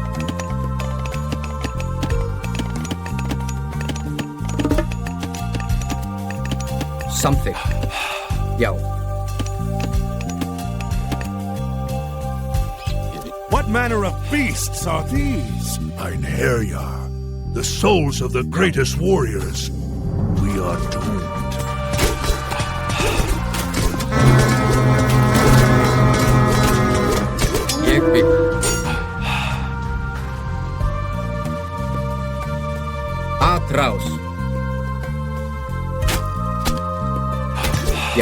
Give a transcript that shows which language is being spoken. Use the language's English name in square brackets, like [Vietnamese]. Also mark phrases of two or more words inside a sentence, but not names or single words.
[Icelandic] Samþykkt. Já. [English] What manner of beasts are these? Ein Herjar, the souls of the greatest warriors. We are doomed. [Icelandic] Ég vil. Atrás. Já.